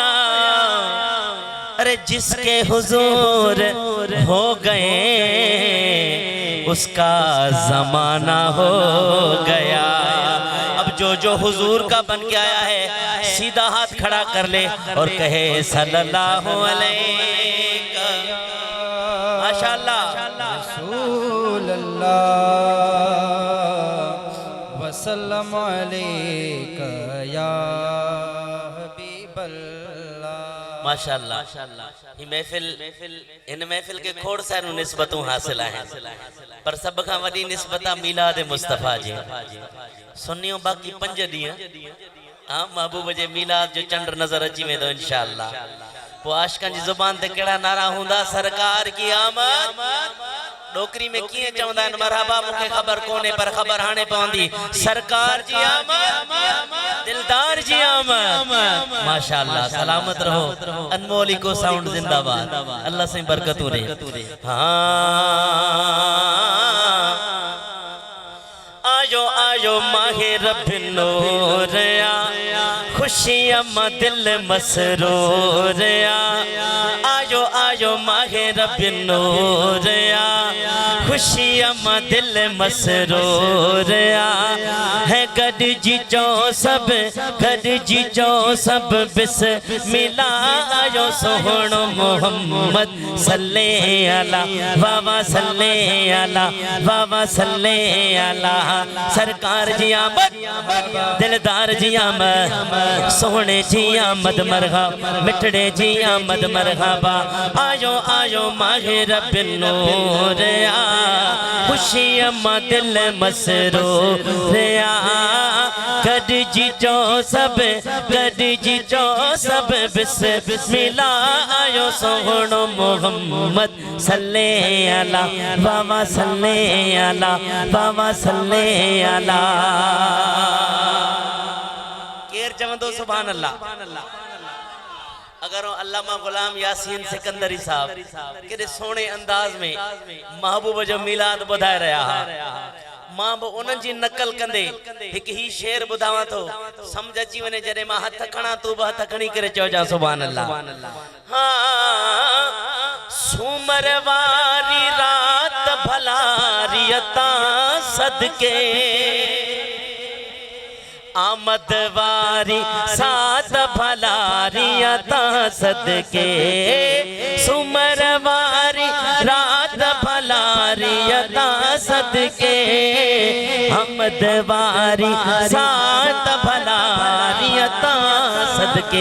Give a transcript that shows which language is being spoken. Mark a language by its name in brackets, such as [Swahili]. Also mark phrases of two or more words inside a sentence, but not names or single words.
[Urdu] ارے جس کے حضور ہو گئے اس کا زمانہ ہو گیا. اب جو حضور کا بن کے آیا ہے سیدھا ہاتھ کھڑا کر لے اور کہے [Arabic] صلى الله عليه [Urdu] माशाअल्लाह [Arabic] رسول الله وسلم عليك يا حبيب الله. [Sindhi] माशाअल्लाह ही इन महफिल के खोड़ सारू निस्बतों हासिल हैं पर सब खां वडी निस्बत मिलाद मुस्तफा जी। सुनियो बाकी 5 ॾींहं हाँ महबूब जे मिलाद जो चंड नजर अची वेंदो इंशाअल्लाह। पो आशिकन जी जुबान ते केड़ा नारा हुंदा सरकार की आमद। डोकरी में किए चवंदा आहिनि मरहबा मुखे खबर कोने पर खबर हाने पवंदी सरकार जी आमद दिलदार जी आमद। [Urdu] ماشاءاللہ سلامت رہو انمول کو ساؤنڈ زندہ باد اللہ سے برکتوں رہے. [Sindhi] आयो आयो माहे रब नूर खुशियां दिल मसरूर आयो आयो माहे रब नूर खुशियां दिल मसरूर है गड जी चो सब बिस्मिल्लाह आयो सोहणो मोहम्मद [Arabic] صلِّ على [Sindhi] वावा [Arabic] صلِّ على [Sindhi] वावा [Arabic] صلِّ على. [Sindhi] सरकार जी आमद दिलदार जी आमद सोहणे जी आमद मरहबा मिठड़े जी आमद मरहबा। आयो आयो माहे रब नूर खुशियां दिल मसरूर गड जी चो सब बिस्मिल्लाह आयो सोहणो मोहम्मद [Arabic] صلِّ على [Sindhi] वावा [Arabic] صلِّ على [Sindhi] वावा [Arabic] صلِّ على. [Sindhi] केर चवंदो [Arabic] سبحان الله. [Sindhi] अगर अल्लामा गुलाम यासीन सिकंदरी साहब केड़े सोने अंदाज में महबूब जो मिलाद बुधाए रहा मां बि उन्हनि जी नकल कंदे हिकु ही शेर ॿुधावां थो समझ अची वञे। जॾहिं मां हथ खणा तूं बि हथ खणी करे चइजां [Arabic] سبحان الله. [Sindhi] हाँ सूमर वारी रात भलारी अता सदके आमद वारी सात भलारी अता सदके सुमर वारी रात भलारी अता सदके आमद वारी सात भलारी अता सदके।